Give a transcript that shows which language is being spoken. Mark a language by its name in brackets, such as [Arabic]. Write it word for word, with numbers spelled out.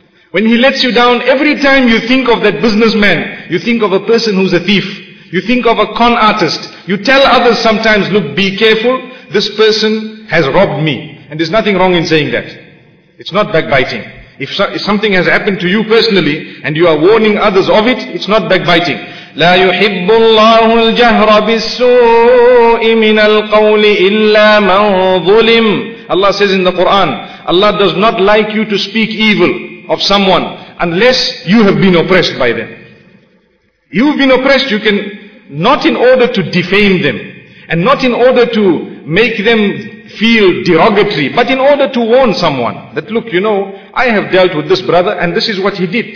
[English] When he lets you down, every time you think of that businessman, you think of a person who's a thief. You think of a con artist. You tell others sometimes, look, be careful, this person has robbed me. And there's nothing wrong in saying that. It's not backbiting. If, so, if something has happened to you personally and you are warning others of it, it's not backbiting. [Arabic] لا يحب الله الجهر بالسوء من القول إلا من ظلم. [English] Allah says in the Quran, Allah does not like you to speak evil of someone unless you have been oppressed by them. You've been oppressed, you can, not in order to defame them, and not in order to make them feel derogatory, but in order to warn someone that, look, you know, I have dealt with this brother and this is what he did.